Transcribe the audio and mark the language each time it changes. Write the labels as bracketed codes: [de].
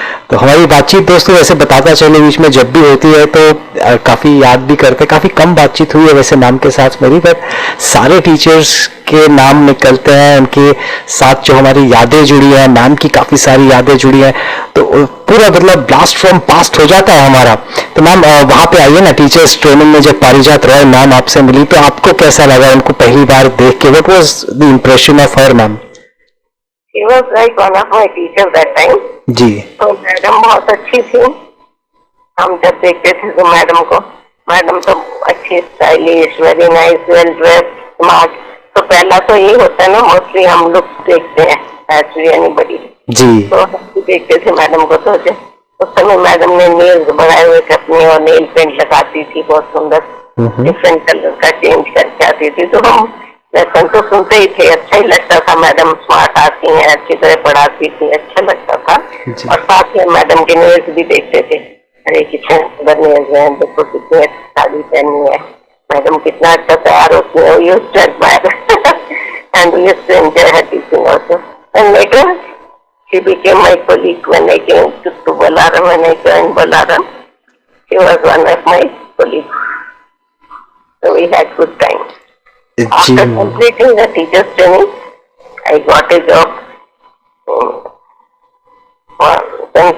[hi] तो हमारी बातचीत दोस्तों वैसे बताता चले बीच में जब भी होती है तो काफी याद भी करते, काफी कम बातचीत हुई है वैसे मैम के साथ मेरी, बट सारे टीचर्स के नाम निकलते हैं, उनके साथ जो हमारी यादें जुड़ी हैं, मैम की काफी सारी यादें जुड़ी हैं, तो पूरा मतलब [en] blast from past [hi] हो जाता है हमारा। तो मैम वहां पे आइए ना टीचर्स ट्रेनिंग में, जब पारिजात रॉय मैम आपसे मिली तो आपको कैसा लगा उनको पहली बार देख के, [en] What was the impression of her ma'am? She was like one of my teachers that time. [hi] जी। तो मैडम बहुत अच्छी थी, हम जब देखते थे तो मैडम को, मैडम तो अच्छी, stylish, very nice, well dress, smart. तो पहला तो ये होता है ना, मोस्टली हम लोग देखते हैं एक्चुअली एनीबडी जी। तो हम भी देखते थे मैडम को। तो उस समय मैडम ने नेल्स बनाए हुए थे अपने, और नेल पेंट लगाती थी बहुत सुंदर, डिफरेंट कलर का चेंज करके आती थी। तो हम लेसन तो सुनते ही थे, अच्छा ही लगता था, मैडम स्मार्ट आती हैं, अच्छी तरह पढ़ाती थी, अच्छा लगता था। और साथ में मैडम के नेल्स भी देखते थे, अरे कितने सुंदर नेल्स हैं, देखो कितनी अच्छी साड़ी पहनी है मैडम, कितना अच्छा तैयार होती है। [en] We used to admire and we used to enjoy her teaching also. And later she became my colleague when I came to Bolaram, when I joined Bolaram. She was one of my colleagues. So we had good time. After completing the teacher's training, I got a job for St.